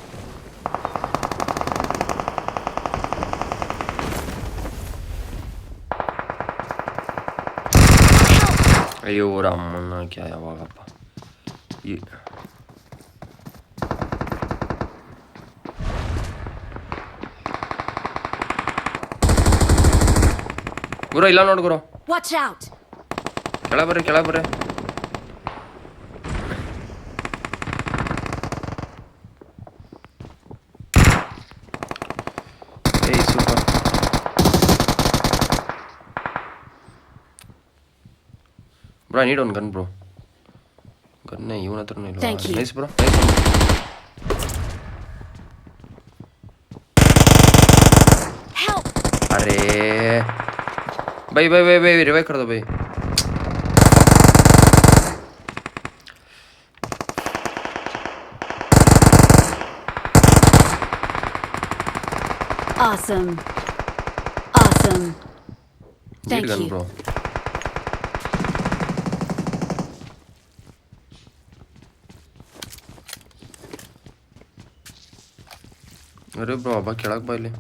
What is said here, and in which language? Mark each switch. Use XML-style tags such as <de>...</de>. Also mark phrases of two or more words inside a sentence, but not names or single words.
<kn>ಅಯ್ಯೋ ರಾಮಣ್ಣ ಕ್ಯಾ ಯಾವಾಗಪ್ಪ ಈ ಗುರು ಇಲ್ಲ ನೋಡು ಗುರು.</kn> <en>Watch out!</en> <kn>ಕೆಳ ಬರ್ರಿ ಕೆಳ ಬರ್ರಿ. ಏಯ್ ಸೂಪರ್.</kn> <en>bro I need one gun bro.</en> <kn>ಗನ್ನೇ ಇವನ ಹತ್ರನೂ ಇಲ್ಲ.</kn> <en>nice bro, nice.</en> <hi>अरे भाई भाई भाई भाई रिवाइव कर दो भाई.</hi> <en>Awesome. Awesome. Thank you. Bro.</en> <hi>अरे ब्रो अब</hi> <kn>ಕೆಳಗೆ ಬಾ ಇಲ್ಲಿ.</kn>